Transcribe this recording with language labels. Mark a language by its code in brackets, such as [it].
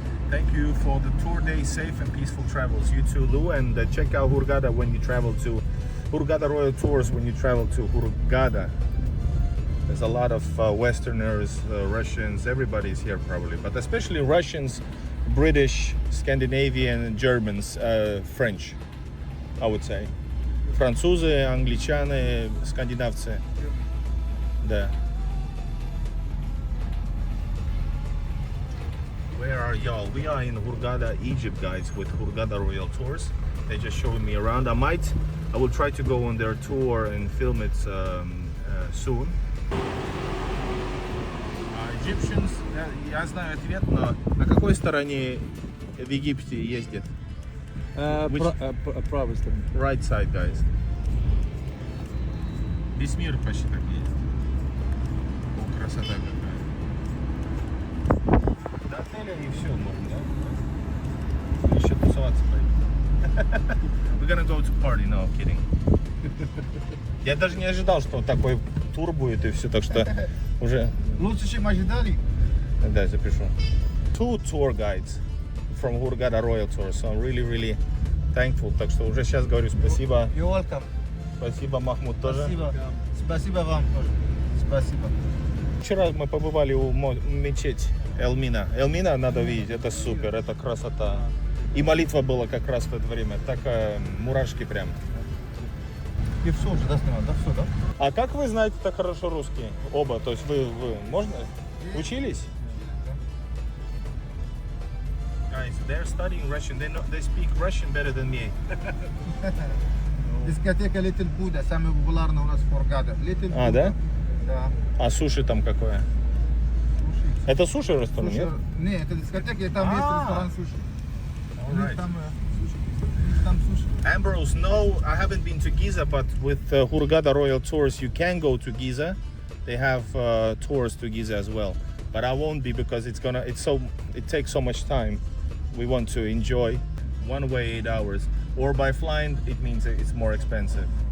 [en] Thank you for the tour day, safe and peaceful travels. You too, Lou, and check out Hurgada when you travel to Hurgada Royal Tours when you travel to Hurgada. There's a lot of Westerners, Russians, everybody's here probably, but especially Russians, British, Scandinavian, Germans, French, I would say. [ru] Французы, англичане, скандинавцы. Да. [en] Where are y'all? We are in Hurgada, Egypt, guys, with Hurgada Royal Tours. They just showing me around. I will try to go on their tour and film it soon. [ru] Egyptians, я знаю ответ, но на какой стороне в Египте ездят? Правой стороны. [en] Right side, guys. [ru] Весь мир почти так ездит. О, красота какая. До отеля и все можно, да? Еще тусоваться пойдем. [en] We're gonna go to party, no, kidding. [ru] Я даже не ожидал, что такой тур будет и все, так что уже... лучше, чем ожидали. Да, запишу. [en] 2 tour guides from Hurgada Royal Tour, so I'm really thankful. [ru] Так что уже сейчас говорю спасибо. [en] You're welcome. [ru] Спасибо, Махмуд, тоже. Спасибо. Спасибо вам тоже. Спасибо. Вчера мы побывали у мечеть Элмина. Элмина надо видеть, это супер, это красота. И молитва была как раз в это время, так мурашки прям. И все уже, да, снимал? Да, все, да? А как вы знаете так хорошо русский? Оба, то есть вы можно? Учились? [en] Guys, they're studying Russian. They speak Russian better than me. [ru] Дискотека Little Buddha, самая популярная у нас в Хургаде. [en] Little [ru] А, [en] Buddha. [ru] да? Да. А суши там какое? Суши. Это суши ресторан, нет? Не, это дискотека, и там есть ресторан суши. У них [en] Alright. [ru] там суши. У них там суши. [en] Ambrose, no, I haven't been to Giza, but with Hurgada Royal Tours, you can go to Giza. They have tours to Giza as well, but I won't be because it takes so much time. We want to enjoy one way 8 hours, or by flying it means it's more expensive.